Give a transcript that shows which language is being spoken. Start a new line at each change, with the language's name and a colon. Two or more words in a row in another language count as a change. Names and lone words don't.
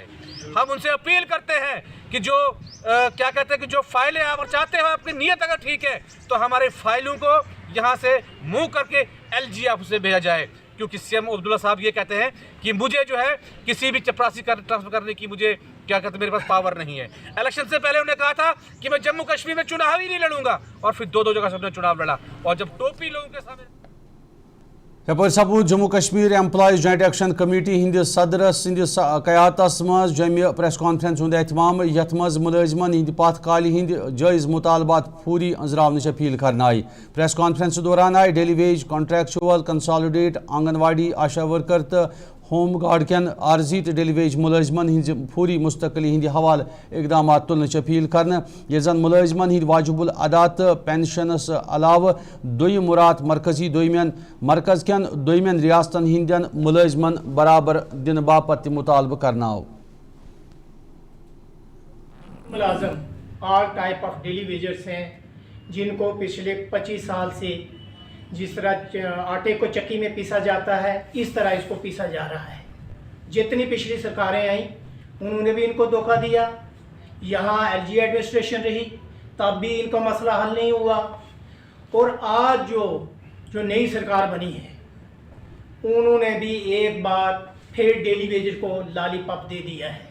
Hindi: हम उनसे अपील करते हैं कि जो क्या कहते हैं कि जो फाइलें आप चाहते हो, आपकी नीयत अगर ठीक है तो हमारे फाइलों को यहाँ से मूव करके LG ऑफिस से भेजा जाए, क्योंकि CM अब्दुल्ला साहब ये कहते हैं कि मुझे जो है किसी भी चपरासी ट्रांसफर करने की मुझे क्या कहते हैं मेरे पास पावर नहीं है। इलेक्शन से पहले उन्होंने कहा था कि मैं जम्मू कश्मीर में चुनाव ही नहीं लड़ूंगा और फिर दो जगह से उन्होंने चुनाव लड़ा और जब टोपी लोगों के सामने
Kashmiri: यपर सपूद जम्मू कश्मीर एम्प्लॉयज जॉइंट एक्शन कमेटी हिंदिस सदर सिंदिस कयातस मज जमि
English: press conference
Kashmiri: हुंद एहतमाम यथ मज मुलजिमन हिंद पथ काल हिंद जायज मुतालबात फूरी अंजरावनच अपील करना आई।
English: press conference
Kashmiri: दौरान आई
English: daily wage contractual consolidate
Kashmiri: आंगनवाड़ी आशा वर्कर तो
English: home guard
Kashmiri: कन आर्जी तो
English: daily wage
Kashmiri: मुलजिमन हिंद फूरी मुस्तकली हिंद हवाल इकदाम तुलनच अपील करना, ये जन मुलजिमन हिंद वाजिबुल अदा तो पेंशनस अलाव दोयम मुराद मरकजी दोयमन मरकज कन दोयमन रियासतन हिंदन मुलजिमन बराबर दिन बापत मुतालबा करना हो।
Hindi: मुलाजम
English: all type of daily wagers
Hindi: हैं जिनको पिछले 25 साल से जिस तरह आटे को चक्की में पीसा जाता है इस तरह इसको पीसा जा रहा है। जितनी पिछली सरकारें आई उन्होंने भी इनको धोखा दिया, यहाँ
English: LG administration
Hindi: रही तब भी इनका मसला हल नहीं हुआ और आज जो नई सरकार बनी है उन्होंने भी एक बार फिर डेली वेजर को लॉलीपॉप दे दिया है।